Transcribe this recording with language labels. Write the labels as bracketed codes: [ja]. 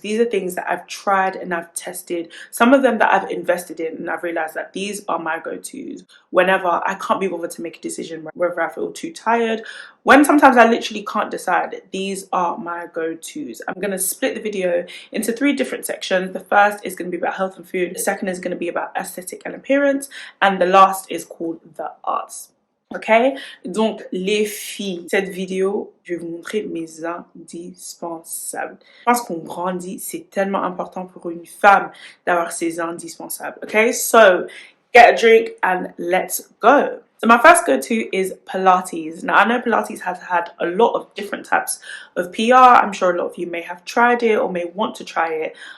[en] These are things that I've tried and I've tested, some of them that I've invested in, and I've realized that these are my go-tos whenever I can't be bothered to make a decision, whether I feel too tired, when sometimes I literally can't decide. These are my go-tos. I'm going to split the video into 3 different sections. The first is going to be about health and food, the second is going to be about aesthetic and appearance, and the last is called the arts. [fr] Ok, donc les filles, cette vidéo, je vais vous montrer mes indispensables. Je pense qu'on grandit, c'est tellement important pour une femme d'avoir ses indispensables. [en] Ok, so get a drink and let's go. So my first go-to is Pilates. Now I know Pilates has had a lot of different types of PR. I'm sure a lot of you may have tried it or may want to try it.